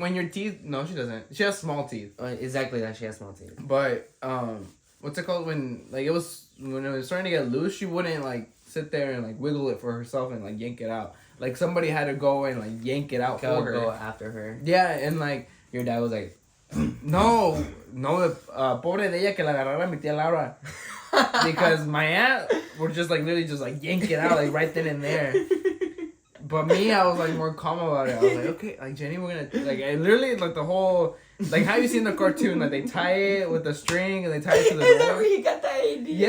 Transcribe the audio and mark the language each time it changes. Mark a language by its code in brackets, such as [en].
[en] when your teeth. No, she doesn't. She has small teeth. Exactly, that she has small teeth. But what's it called when it was starting to get loose? She wouldn't like sit there and like wiggle it for herself and like yank it out. Like somebody had to go and like yank it out for her. Go after her. Yeah, and like your dad was like, [es] no, pobre de ella que la agarrara mi tía Laura. [en] Because my aunt would just like literally just like yank it out like right then and there. But me, I was like more calm about it. I was like, okay, like Jenny, we're gonna like I literally like the whole like how you see in the cartoon, like they tie it with a string and they tie it to the door. Is that where you got that idea?